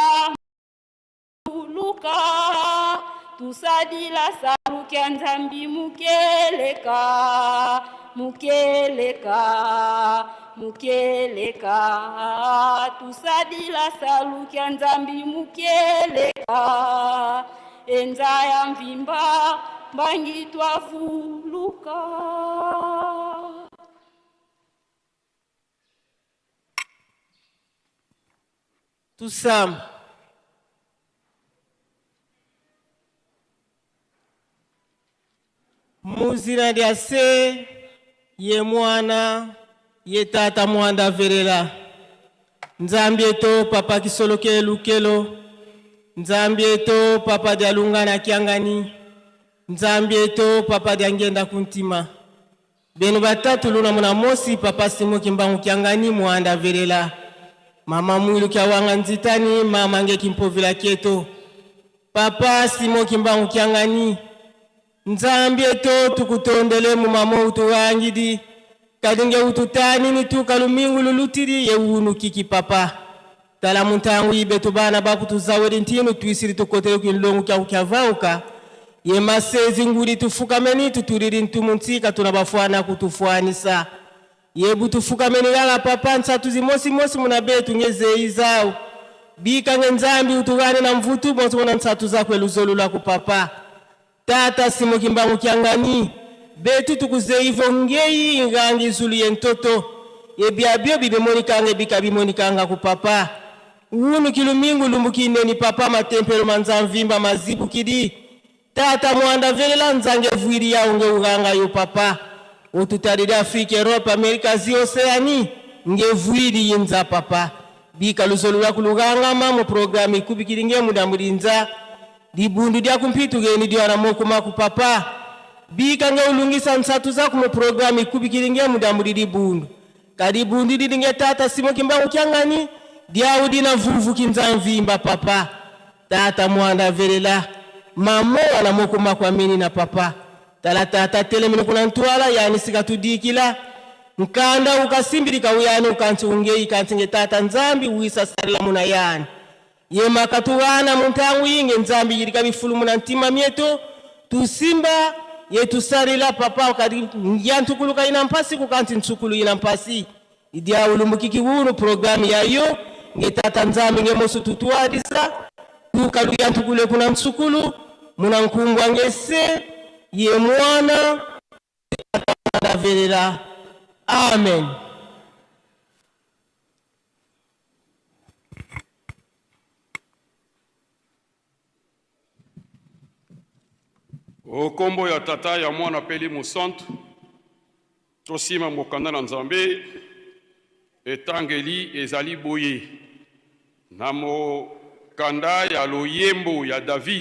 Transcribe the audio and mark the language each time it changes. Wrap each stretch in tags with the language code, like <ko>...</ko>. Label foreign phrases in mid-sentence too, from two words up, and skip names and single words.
<kg>vuluka tusadila salu kya nzambi mukeleka mukeleka mukeleka tusadila salu kya nzambi mukeleka enza ya mvimba mbangitwa vuluka. Tusam muzina lya se ye mwana ye tata mwanda verela nzambi eto papa kisoloke lukelo nzambi eto papa dialungana kiangani nzambi eto papa diangenda kuntima benu batatu luna muna mosi papa simo kimbangu kiangani mwanda verela mama mwilu kya wanga nzitani mama nge kimpovila kieto papa simo kimbangu kiangani nzambi eto tukutondele mu mama utuwangidi kadinge ututani ni tukalumingu lulutiri ye unu kiki papa tala muntangu ibetu bana bakutuzawedi ntinu tuisiri tukotele kwinlongu kya ukyavauka ye masezi nguri tufukameni tuturiri ntumuntika tunabafuana kutufuanisa yebu tufukamenilala papa nsatu zimosi muna betu ngezei zao bika ngenzambi utugane na mvutu bonso muna nsatu zakwe luzolula ku papa tata simo kimbangu kiangani betu tukuzeivo ngei ingangi zulu yentoto yebiabio bibimonikange bika bimonikanga ku papa unu kilumingu lumbukine ni papa matempelo manzamvimba mazibu kidi tata mwanda velela nzange vuiri ya unge uganga yo papa ututarida Afrika, Europe, Amerika, zi Oceani nge vuiri yinza papa bika luzolula kuluganga mu programi kubikiringe muda murinza dibundu dia kumpitu geni dia ramoko maku papa bika nge ulungisa nsatu zaku mu programi kubikiringe muda muridi bundu kadi bundu didinge tata simo kimbangu kiangani dia udina vuvu kinzamvimba papa tata mwanda velela mamo ana moko makwamini na papa tala tata telemino kuna ntwala yani sikatudikila nkanda ukasimbirika uyani ukanti ungei kanti tata nzambi uisa sarila muna yani yema katuwana muntangu yinge nzambi yirika bifulu muna ntima mieto tusimba yetu sarila papa ukadi yantukuluka ina mpasi kukanti ntsukulu ina mpasi idia ulumbukiki hunu programu yayo nge tata nzambi nge mosu tutuadisa tukalu yantukule kuna ntsukulu muna nkumbwa ngese ye mwana adavelela amen.</kg> <ln>Okombo ya tata ya mwana peli musantu tosima mokanda na nzambe etangeli ezali boye na mokanda ya loyembo ya David.</ln>